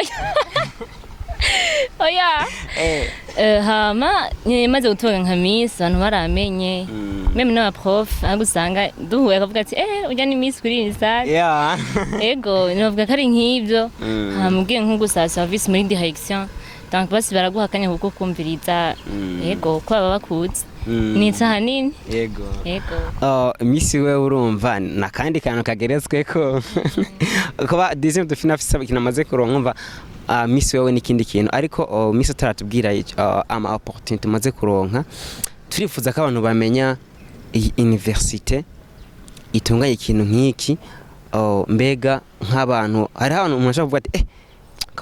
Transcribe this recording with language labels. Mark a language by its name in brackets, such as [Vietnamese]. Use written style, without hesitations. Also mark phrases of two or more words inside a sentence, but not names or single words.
[Rundi] oya hama maze gutoga nka Miss abantu baramenye meme n'aba prof agusanga duhuye akavuga ati ujya ni Miss kuri INUSSAD ego novuga kari nk'ivyo hamubwiye nko gusaba service muri direction donc basi baraguhakanya kuko kumviriza ego ko baba bakuzi ni hanini yego Miss we urumva na kandi kantu kageretswe ko kuba [French] deuxième de finale [Rundi] afisa kinamaze kuronka Miss wewe n'ikindi kintu ariko Miss taratubwira ama opportunity maze kuronka turifuza ko abantu bamenya iyi université itunganya ikintu nk'iki mbega nk'abantu hari abantu umuntu ashaka kuvuga ati ko